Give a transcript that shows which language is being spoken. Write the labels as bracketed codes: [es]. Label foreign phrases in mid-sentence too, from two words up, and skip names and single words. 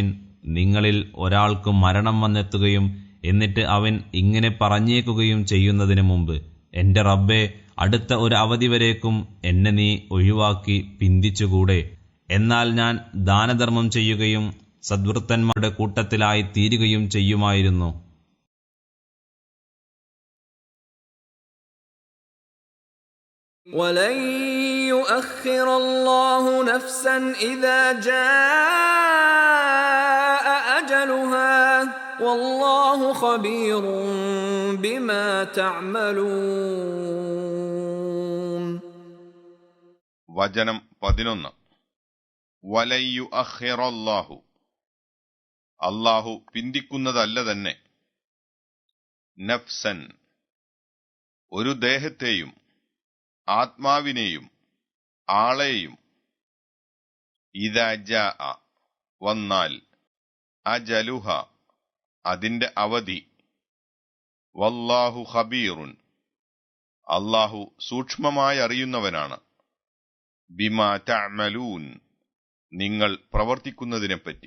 [ml] നിങ്ങളിൽ ഒരാൾക്ക് മരണം വന്നെത്തുകയും എന്നിട്ട് അവൻ ഇങ്ങനെ പറഞ്ഞേക്കുകയും ചെയ്യുന്നതിന് മുമ്പ്, എന്റെ റബ്ബേ, അടുത്ത ഒരു അവധി വരേക്കും എന്നെ നീ ഒഴിവാക്കി പിന്തിച്ചുകൂടെ. എന്നാൽ ഞാൻ ദാനധർമ്മം ചെയ്യുകയും സദ്വൃത്തന്മാരുടെ കൂട്ടത്തിലായി തീരുകയും ചെയ്യുമായിരുന്നു. [ar] وَلَن يُؤَخِّرَ اللَّهُ نَفْسًا إِذَا جَاءَ أَجَلُهَا وَاللَّهُ خَبِيرٌ بِمَا تَعْمَلُونَ. [ml] വചനം 11. [ar] ولن يؤخر الله [ml] അല്ലാഹു പിന്തിക്കുന്നതല്ല തന്നെ, നഫ്സൻ ഒരു ദേഹത്തെയും ആത്മാവിനെയും ആളെയും, [ar] إذا جاء [ml] വന്നാൽ, അജലുഹ അതിന്റെ അവധി, [ar] والله خبير [ml] അല്ലാഹു സൂക്ഷ്മമായി അറിയുന്നവനാണ്, [ar] بما تعملون [ml] നിങ്ങൾ പ്രവർത്തിക്കുന്നതിനെപ്പറ്റി.